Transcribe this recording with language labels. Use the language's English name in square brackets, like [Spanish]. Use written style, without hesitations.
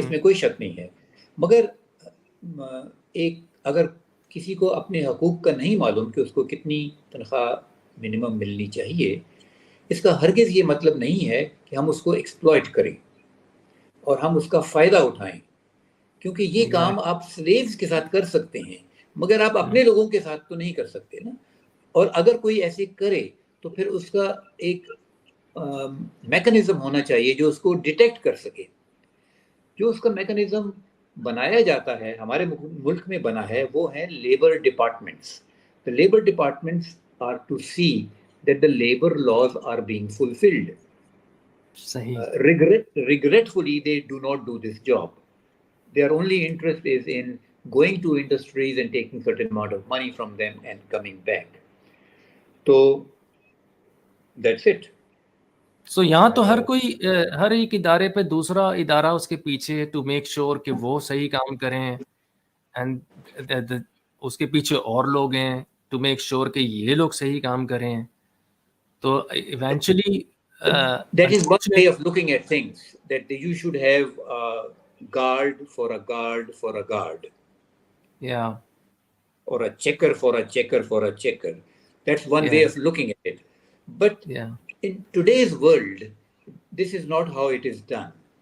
[Urdu] اس میں کوئی شک نہیں ہے, مگر ایک اگر کسی کو اپنے حقوق کا نہیں معلوم کہ اس کو کتنی تنخواہ منیمم ملنی چاہیے, اس کا ہرگز یہ مطلب نہیں ہے کہ ہم اس کو ایکسپلائٹ کریں اور ہم اس کا فائدہ اٹھائیں, کیونکہ یہ کام آپ سلیوز کے ساتھ کر سکتے ہیں مگر آپ اپنے لوگوں کے ساتھ تو نہیں کر سکتے نا. اور اگر کوئی ایسے کرے تو پھر اس کا ایک میکنزم ہونا چاہیے جو اس کو ڈیٹیکٹ کر سکے. جو اس کا میکنزم بنایا جاتا ہے, ہمارے ملک میں بنا ہے, وہ ہیں labour departments. [English] The labor departments are to see that the labor laws are being fulfilled. [Urdu] صحیح. [English] Regretfully, they do not do this job. Their only interest is in going to industries and taking certain amount of money from them and coming back. So that's it. [Urdu] سو یہاں تو ہر ایک ادارے پہ دوسرا ادارہ اس کے پیچھے [English] to make sure [Urdu] کہ وہ صحیح کام کریں, اینڈ اس کے پیچھے اور لوگ ہیں [English] to make sure [Urdu] کہ یہ لوگ صحیح کام کریں. تو eventually [English] That is one way of looking at things, that you should have a guard for a guard for a guard. Yeah. Or a checker for a checker for a checker. That's one way of looking at it. But in today's world, this is not how it is done.